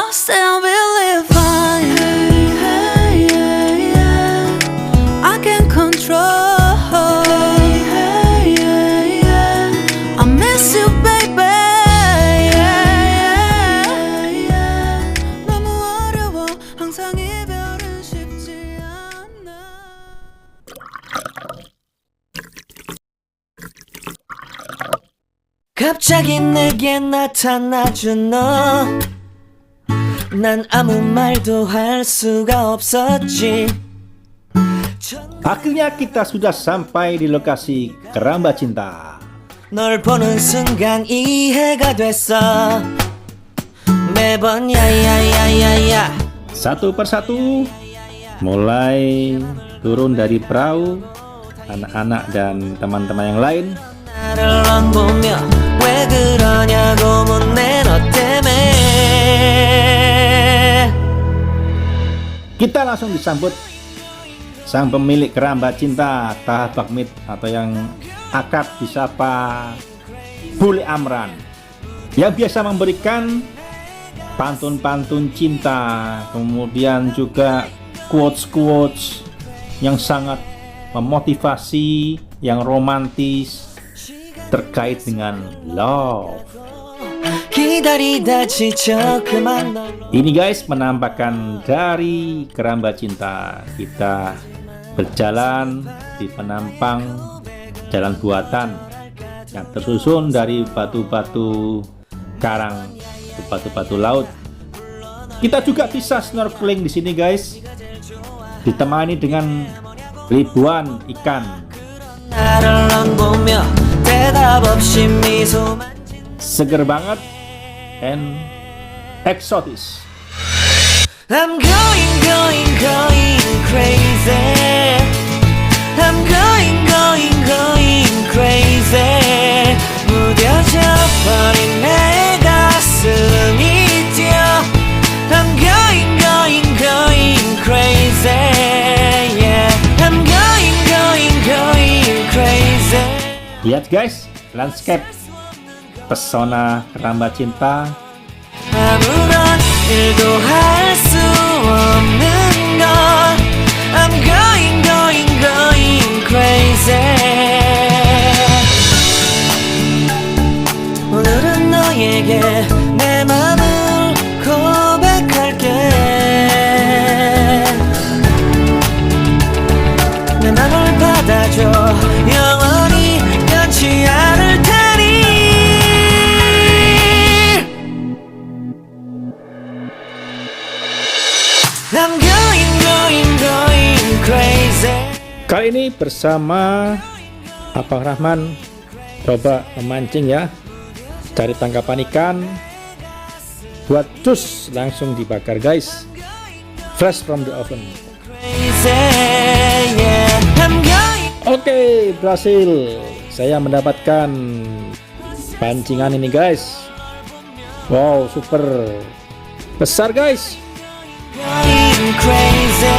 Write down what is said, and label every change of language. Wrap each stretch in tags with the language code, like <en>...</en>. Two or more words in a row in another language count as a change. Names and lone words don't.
<en>Still believe fine. Hey, hey, yeah, yeah. I can control. Hey, hey, yeah, yeah. I miss you, baby. Yeah, yeah, yeah.</en> <ko>너무 어려워. 항상 이별은 쉽지 않아. 갑자기 내게 나타나준 너, 난 아무 말도 할 수가 없었지.</ko> <id>Akhirnya kita sudah sampai di lokasi Kerambat Cinta.</id> <ko>널 보는 순간 이해가 됐어. 매번 야야야야야.</ko> <id>Satu persatu mulai turun dari perahu anak-anak dan teman-teman yang lain.</id> <ko>나를 안 보며 왜 그러냐고 묻네 너 때문에.</ko> <id>Kita langsung disambut sang pemilik Kerambat Cinta, Taha Bakmit, atau yang akrab disapa Bule Amran, yang biasa memberikan pantun-pantun cinta, kemudian juga quotes-quotes yang sangat memotivasi, yang romantis terkait dengan love.</id> <ko>기다리다 지쳐 그만 널</ko> <id>Ini guys penampakan dari Keramba Cinta. Kita berjalan di penampang jalan buatan yang tersusun dari batu-batu karang, batu-batu laut. Kita juga bisa snorkeling di sini guys, ditemani dengan ribuan ikan.</id> <ko>나를 보며 대답 없이 미소만</ko> <id>Seger banget and eksotis.</id> <en>I'm going crazy. I'm going crazy.</en> <ko>무뎌져 버린 내 가슴이 뛰어.</ko> <en>I'm going crazy. Yeah. I'm going crazy.</en> <id>Lihat guys, landscape pesona Keramba Cinta.</id> <ko>아무런 일도 할 수 없는 걸</ko> <en>I'm going crazy</en> <ko>오늘은 너에게 내 맘을 고백할게 내 맘을 받아줘 영원히 변치 않을 테니</ko> <en>I'm going crazy.</en> <id>Kali ini bersama Abang Rahman coba memancing ya, cari tangkapan ikan buat jus langsung dibakar guys,</id> <en>fresh from the oven. Crazy, yeah. I'm going.</en> <id>Oke, berhasil. Saya mendapatkan pancingan ini guys. Wow, super besar guys.</id> <en>Going crazy.</en>